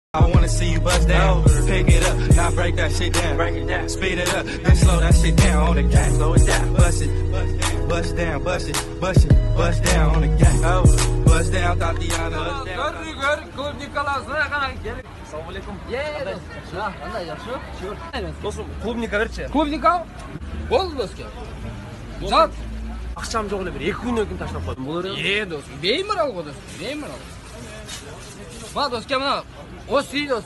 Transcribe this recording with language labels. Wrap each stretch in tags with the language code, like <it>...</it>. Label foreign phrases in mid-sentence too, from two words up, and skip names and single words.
<en>I wanna see you bust down, pick it up, now break that shit down, speed it up, then slow that shit down on the gas, slow it down, bust it, bust down, bust it, bust down on the gas, bust down, Tatiana, bust down.</en> <uz>Assalomu alaykum. Qanday yaxshi? Do'stim, klubnika berchi. Klubnika? Bo'ldi do'stga. Zot. Aqcham yo'qlar bir 2 kundan keyin tashlab qo'ydim. Bo'laveradi. Do'st, bemalol qo'y do'st, bemalol. Va do'stga mana o'si do'st.</uz>